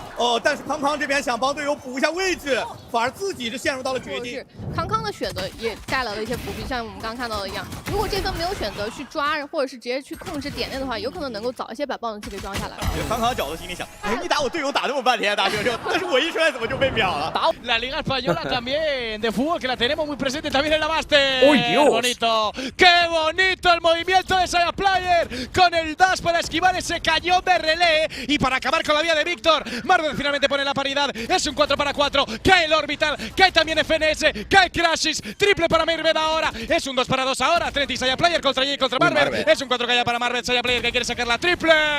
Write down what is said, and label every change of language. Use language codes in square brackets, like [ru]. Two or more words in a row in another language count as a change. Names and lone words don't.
[zh] 但是康康这边想帮队友补一下位置，反而自己是陷入到了绝境。康康的选择也带来了一些伏笔，像我们刚刚看到的一样，如果这分没有选择去抓，或者是直接去控制点内的话，有可能能够早一些把爆能器给装下来。康康饺子心里想，哎，你打我队友打那么半天，大舅舅，但是我一出来怎么就被秒了？ [es] La Liga Española también de fútbol que la tenemos muy presente también en la Master. ¡Uy, Dios! Bonito, qué bonito el movimiento de Saya Player con el dash para esquivar ese cañón de relé y para acabar con la vía de Víctor. Marved finalmente pone la paridad, es un 4 para 4, cae el orbital, cae también FNS, cae Crashes, triple para Marved ahora, es un 2 para 2 ahora, 30 y Saya Player contra Jay contra Marved, es un 4 que haya para Marved, Saya Player que quiere sacar la triple.